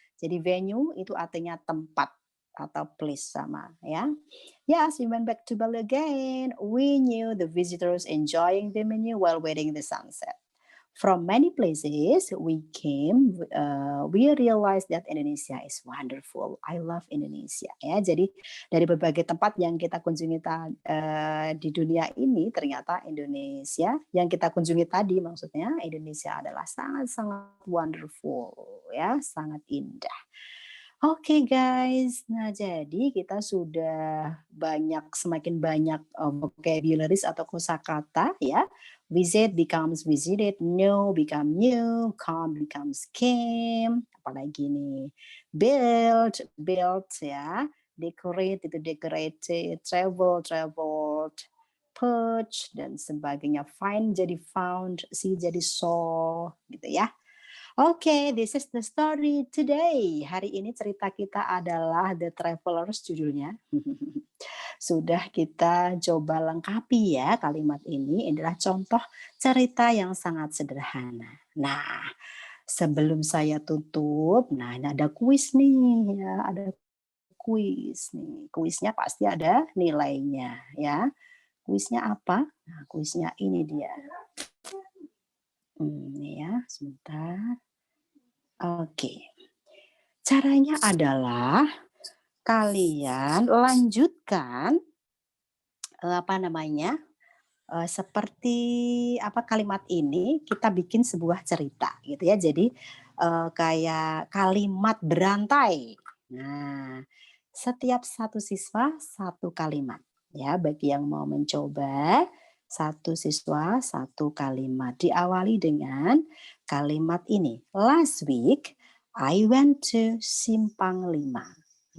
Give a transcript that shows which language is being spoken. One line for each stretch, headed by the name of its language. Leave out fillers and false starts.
Indonesian: Jadi venue itu artinya tempat atau place sama, ya.
English: Yes, we went back to Bali again. We knew the visitors enjoying the menu while waiting the sunset. From many places we came, we realized that Indonesia is wonderful. I love Indonesia.
Indonesian: Ya, jadi dari berbagai tempat yang kita kunjungi di dunia ini, ternyata Indonesia yang kita kunjungi tadi, maksudnya Indonesia adalah sangat-sangat wonderful, ya, sangat indah. Oke guys, nah jadi kita sudah semakin banyak vocabularies atau kosakata ya.
English: Visit becomes visited, know become new, come becomes came,
Indonesian: apalagi nih.
English: Build ya. Decorate itu decorated, traveled, perch
Indonesian: dan sebagainya. Find jadi found, see jadi saw gitu ya.
English: Oke, this is the story today.
Indonesian: Hari ini cerita kita adalah The Travelers judulnya. Sudah kita coba lengkapi ya kalimat ini. Ini adalah contoh cerita yang sangat sederhana. Nah, sebelum saya tutup, nah ini ada kuis nih ya, ada kuis nih. Kuisnya pasti ada nilainya ya. Kuisnya apa? Nah, kuisnya ini dia. Ini ya, sebentar. Oke. Caranya adalah kalian lanjutkan seperti kalimat ini kita bikin sebuah cerita gitu ya. Jadi kayak kalimat berantai. Nah, setiap satu siswa satu kalimat ya. Bagi yang mau mencoba, satu siswa satu kalimat. Diawali dengan kalimat ini.
English: Last week I went to Simpang 5.